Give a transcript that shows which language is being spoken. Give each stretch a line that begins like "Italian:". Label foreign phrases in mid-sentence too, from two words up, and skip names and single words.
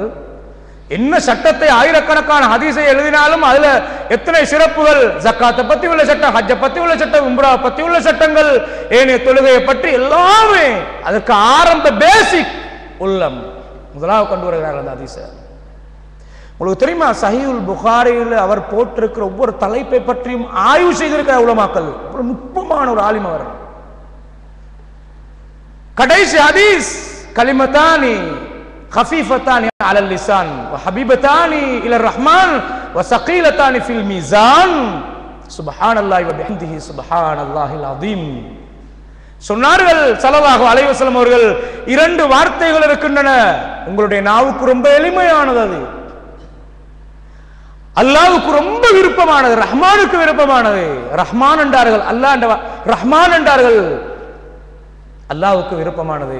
Tamil: என்ன சட்டத்தை ஆயிரக்கணக்கான ஹதீஸை எழுதினாலும் அதுல எத்தனை சிறப்புகள், ஜக்காத்தை பத்தி உள்ள சட்டம், ஹஜ்ஜை பத்தி உள்ள சட்டம், உம்ரா பத்தி உள்ள சட்டங்கள், ஏனைய தொழுகையை பற்றி எல்லாமே அதற்கு ஆரம்ப பேசிக் உள்ளம் முதலாவது கொண்டு வருகிறார்கள் அந்த ஹதீஸை. உங்களுக்கு தெரியுமா, சஹீஹுல் புகாரியில் அவர் போட்டிருக்கிற ஒவ்வொரு தலைப்பை பற்றியும் ஆய்வு செய்திருக்கிற உலமாக்கள். ஒரு நுட்பமான ஒரு ஆலிம் அவர். கடைசி ஹதீஸ் கலிமத்தானி
Arabic: خفيفتان على اللسان وحبيبتان الى الرحمن وثقيلتان في الميزان سبحان الله وبحمده سبحان الله العظيم
Tamil: சொன்னார்கள்
Arabic: صلى الله عليه وسلم
Tamil: அவர்கள், இரண்டு வார்த்தைகள் இருக்கின்றன, உங்களுடைய நாவுக்கு ரொம்ப எளிமையானது, அது அல்லாஹ்வுக்கு ரொம்ப விருப்பமானது, ரஹ்மானுக்கு விருப்பமானது. ரஹ்மான் என்றார்கள், அல்லாஹ் என்ற ரஹ்மான் என்றார்கள், அல்லாஹ்வுக்கு விருப்பமானது.